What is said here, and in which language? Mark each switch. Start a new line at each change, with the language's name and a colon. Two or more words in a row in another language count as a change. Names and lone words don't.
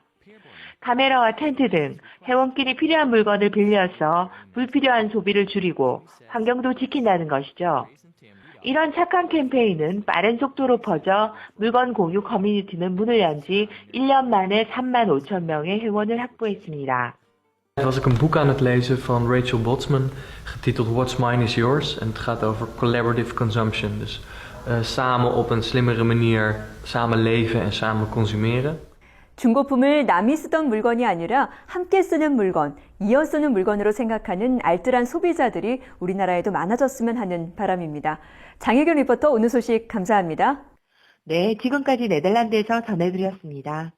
Korean: 카메라와 텐트 등 회원끼리 필요한 물건을 빌려서 불필요한 소비를 줄이고 환경도 지킨다는 것이죠. 이런 착한 캠페인은 빠른 속도로 퍼져 물건 공유 커뮤니티는 문을 연 지 1년 만에 35,000명의 회원을 확보했습니다.
Dutch: Was ik een boek aan het lezen van Rachel Botsman, getiteld What's Mine is Yours. En het gaat over
English: collaborative consumption.
Dutch: Dus samen op een slimmere manier samen leven en samen consumeren.
Korean: 중고품을 남이 쓰던 물건이 아니라 함께 쓰는 물건, 이어 쓰는 물건으로 생각하는 알뜰한 소비자들이 우리나라에도 많아졌으면 하는 바람입니다. 장혜경 리포터 오늘 소식 감사합니다. 네, 지금까지 네덜란드에서 전해드렸습니다.